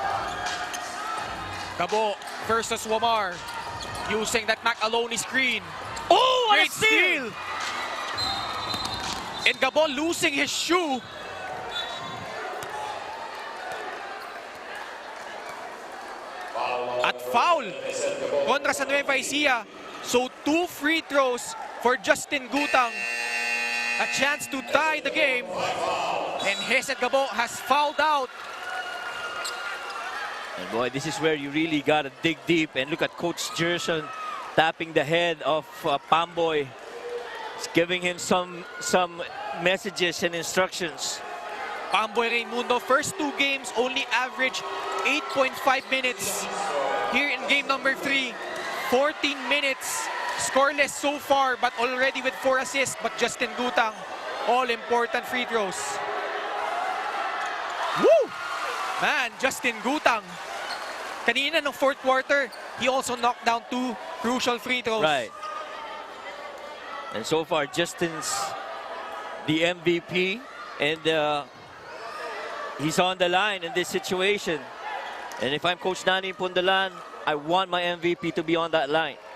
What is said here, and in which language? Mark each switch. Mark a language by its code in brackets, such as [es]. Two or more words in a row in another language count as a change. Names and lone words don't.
[en] Gabo versus Wamar. Using that McAloney screen. Oh, what great a steal! And Gabo losing his shoe. [tl] At foul kontra sa Nueva Ecija. [en] So 2 free throws for Justin Gutang. A chance to tie the game. And Hesed Gabo has fouled out. And boy, this is where you really got to dig deep. And look at Coach Gerson tapping the head of Pamboy. He's giving him some messages and instructions. Pamboy Raimundo, first 2 games only average 8.5 minutes. Here in game number 3, 14 minutes. Scoreless so far, but already with 4 assists. But Justin Gutang, all important free throws. Woo! Man, Justin Gutang. [tl] Kanina ng [en] 4th quarter, he also knocked down 2 crucial free throws. Right. And so far, Justin's the MVP, and he's on the line in this situation. And if I'm Coach Nani Pundalan, I want my MVP to be on that line.